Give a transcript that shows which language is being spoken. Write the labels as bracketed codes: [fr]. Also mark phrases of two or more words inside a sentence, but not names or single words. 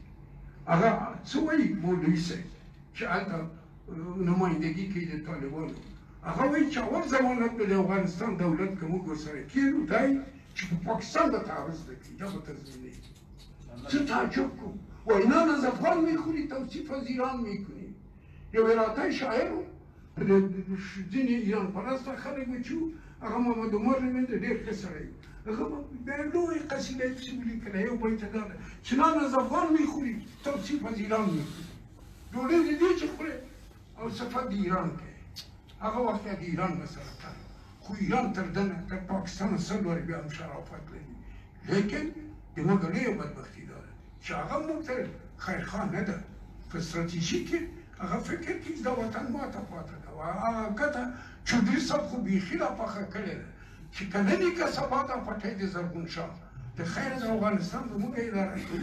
[ps] هغه څه وایي مولوي صاحب چې هلته نمایندګي کوي د طالبانو، هغه وایي چې اول ضمانت به د افغانستان دولت که موږ ورسره کېنو دی چې په پاکستان به تعرض نه کړي، دا به تضمینوي. څه تعجب کوم، وایي [fa] نه نزفان میخوري توصیف از ایران میکنی. [ps] یو عراقی شاعر و ځینې ایران پرسته خلک به چې وو، هغه محمد عمر نومېده، ډېر ښه سړی و. هغه به بیا لویې قصیده یې پسې ولیکله، یو بیت یې دا ده چې [fa] نه نزفان میخوري توصیف از ایران میکنی. [ps] ډوډۍ د دې چې خورې او صفت د ایران کوي. هغه وخت د ایران مسله تر خو ایران تر ده نه تر پاکستان 100 وارې بیا هم شرافت لري، لیکن د موږ لویه بدبختي دا ده چې هغه موږ ته خیرخواه نه ده. په ستراتیژي کې هغه فکر کوي دا وطن ماته پاته ده او هغه ګټه چودري صاحب خو بیخي را پخه کړې ده چې که نه وي که سبا دا پټی د زرغون شاه د خیر د افغانستان به موږ اداره کوو.